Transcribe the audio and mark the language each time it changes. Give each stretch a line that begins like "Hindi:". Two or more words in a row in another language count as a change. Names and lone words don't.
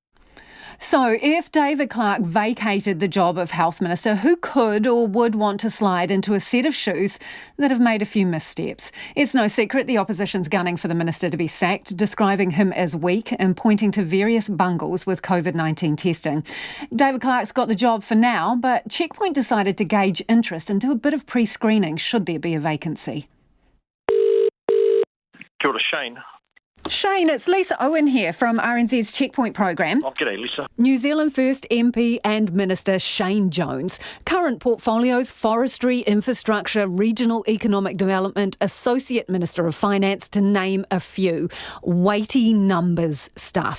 English: So, if David Clark vacated the job of Health Minister, who could or would want to slide into a set of shoes that have made a few missteps? It's no secret the opposition's gunning for the minister to be sacked, describing him as weak and pointing to various bungles with COVID-19 testing. David Clark's got the job for now, but Checkpoint decided to gauge interest and do a bit of pre-screening should there be a vacancy.
Māori: Kia ora, Shane.
English: Shane, it's Lisa Owen here from RNZ's Checkpoint programme. Oh, g'day, Lisa. New Zealand First MP and Minister Shane Jones. Current portfolios: Forestry, Infrastructure, Regional Economic Development, Associate Minister of Finance, to name a few. Weighty numbers stuff.